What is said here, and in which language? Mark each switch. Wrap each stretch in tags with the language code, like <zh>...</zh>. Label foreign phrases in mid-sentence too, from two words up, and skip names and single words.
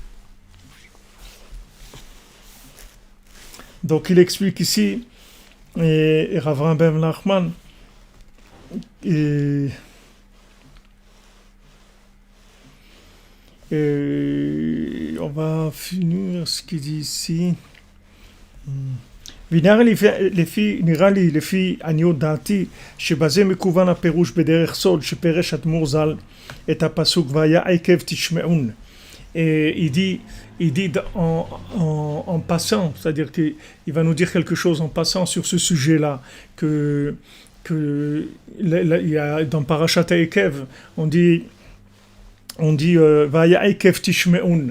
<fr>Donc il explique ici, et Rav Ben Nachman, et on va finir ce qu'il dit ici.</fr> <he>נראה לי לפי עניות דעתי שבזה מכוון הפירוש בדרך סוד שפירש אדמו"ר ז"ל את הפסוק והיה עקב תשמעון.</he> <fr>Et il dit en passant, c'est-à-dire qu'il va nous dire quelque chose en passant sur ce sujet-là, que il y a dans Parashat Ekev, on dit</fr> <he>והיה עקב תשמעון.</he>